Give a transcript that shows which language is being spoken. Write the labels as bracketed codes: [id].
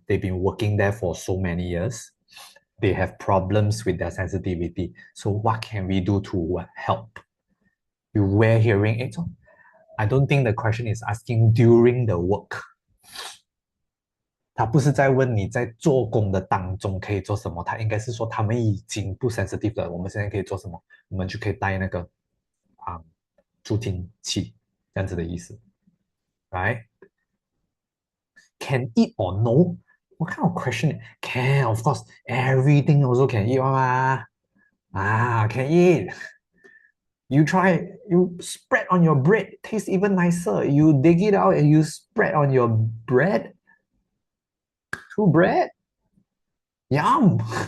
[en] They've been working there for so many years. They have problems with their sensitivity. So what can we do to help? You wear hearing aids? I don't think the question is asking during the work. [zh] 他不是在问你在做工的当中可以做什么，他应该是说他们已经不 sensitive 了，我们现在可以做什么？我们就可以戴那个助听器，这样子的意思，right? [en] Can eat or no? What kind of question? Can, of course. Everything also can eat, ma. Can eat. You try, you spread on your bread, tastes even nicer. You dig it out and you spread on your bread. True bread. Yum.